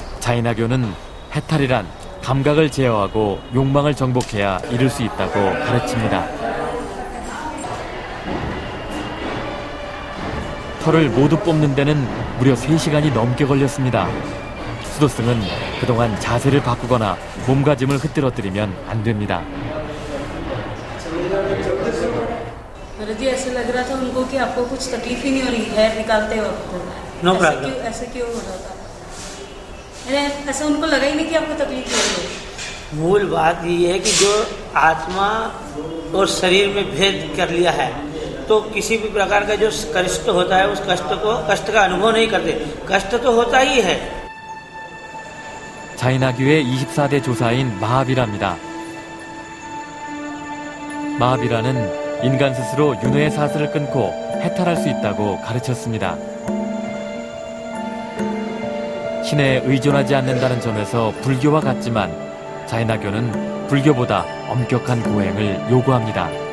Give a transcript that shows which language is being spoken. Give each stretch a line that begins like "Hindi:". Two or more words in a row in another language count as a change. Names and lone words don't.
Korean: 자이나교는 해탈이란 감각을 제어하고 욕망을 정복해야 이룰 수 있다고 가르칩니다. 털을 모두 뽑는 데는 무려 3시간이 넘게 걸렸습니다. 수도승은 그동안 자세를 바꾸거나 몸가짐을 흐트러뜨리면 안 됩니다.
Hindi: जी ऐसे लग रहा था उनको कि आपको कुछ तकलीफ ही नहीं हो रही है निकालते वक्त ऐसे क्यों हो रहा था ऐसा उनको लगा ही नहीं कि आपको तकलीफ हो रही है मूल बात ये है कि जो आत्मा और शरीर में भेद कर लिया है तो किसी भी प्रकार का जो कष्ट होता है उस कष्ट का अनुभव नहीं करते कष्ट तो होता ही है
Korean: 자이나교의 24대 조사인 마하비라입니다. 마하비라는 인간 스스로 윤회의 사슬을 끊고 해탈할 수 있다고 가르쳤습니다. 신에 의존하지 않는다는 점에서 불교와 같지만 자이나교는 불교보다 엄격한 고행을 요구합니다.